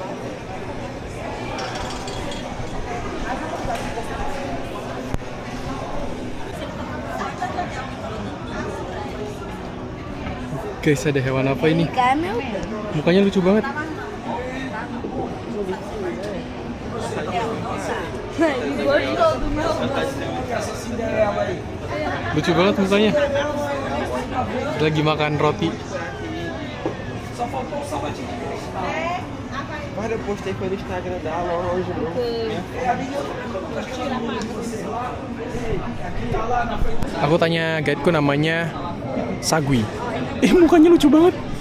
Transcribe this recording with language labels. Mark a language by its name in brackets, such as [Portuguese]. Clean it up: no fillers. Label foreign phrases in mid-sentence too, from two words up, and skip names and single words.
[Indonesian] Guys, ada hewan apa ini? Mukanya lucu banget. Lucu banget mukanya. Lagi makan roti. [Portuguese] Olha, eu postei foi no Instagram dela hoje, bro. [Indonesian] Aku tanya guideku namanya Sagui. Mukanya lucu banget.